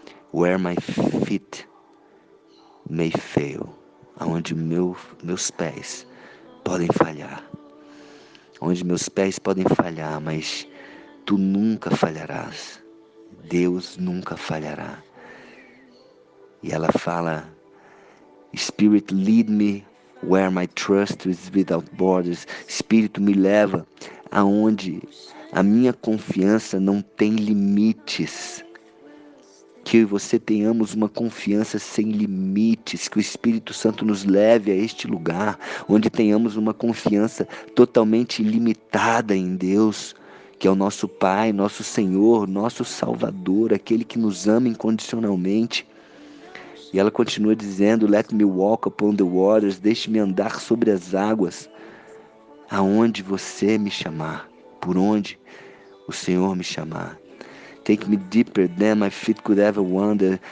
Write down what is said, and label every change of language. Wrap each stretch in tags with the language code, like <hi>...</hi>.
<pt>Where My Feet May Fail, aonde meus pés podem falhar, onde meus pés podem falhar, mas tu nunca falharás, Deus nunca falhará. E ela fala,</pt> <en>Spirit lead me where my trust is without borders.</en> <pt>Espírito me leva aonde a minha confiança não tem limites. Que eu e você tenhamos uma confiança sem limites, que o Espírito Santo nos leve a este lugar, onde tenhamos uma confiança totalmente ilimitada em Deus, que é o nosso Pai, nosso Senhor, nosso Salvador, aquele que nos ama incondicionalmente. E ela continua dizendo,</pt> <en>Let me walk upon the waters,</en> <pt>deixe-me andar sobre as águas, aonde você me chamar, por onde o Senhor me chamar.</pt> <en>Take me deeper than my feet could ever wander.</en>